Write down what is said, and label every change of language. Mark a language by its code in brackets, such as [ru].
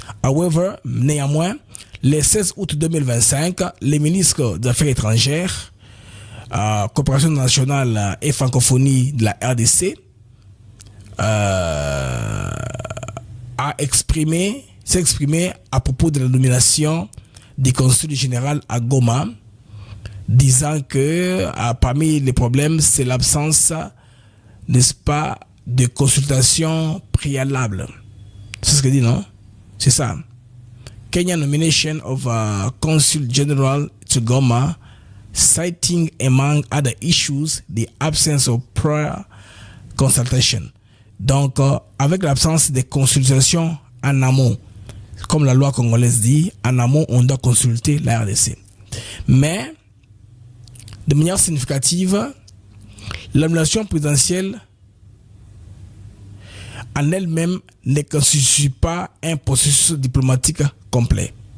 [en] However, [fr] néanmoins, le 16 août 2025, les ministres des Affaires étrangères, coopération nationale et francophonie de la RDC, s'est exprimé à propos de la nomination du consul général à Goma, disant que parmi les problèmes, c'est l'absence, n'est-ce pas, de consultation préalable. C'est ce que dit, non? C'est ça. [en] Kenya nomination of Consul General to Goma, citing among other issues the absence of prior consultation. [fr] Donc, avec l'absence de consultation en amont, comme la loi congolaise dit, en amont, on doit consulter la RDC. Mais, de manière significative, la nomination présidentielle en elle-même ne constitue pas un processus diplomatique complet.